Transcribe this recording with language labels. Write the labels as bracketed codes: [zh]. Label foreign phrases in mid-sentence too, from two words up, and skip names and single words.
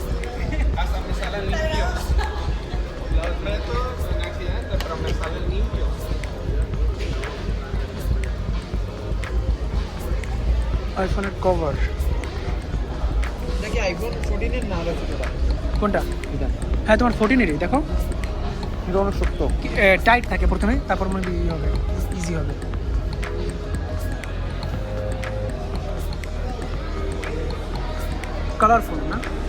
[es] Hasta me salen limpios. Los meto en accidente, pero me salen limpios. [bn] আইফোনের কভার নাকি আইফোন 14 এর না হলো ছোটটা কোনটা এটা হ্যাঁ তোমার 14-এরই দেখো এটা অনেক শক্ত টাইট থাকে প্রথমে তারপর মনে হয় হবে ইজি হবে কালারফুল না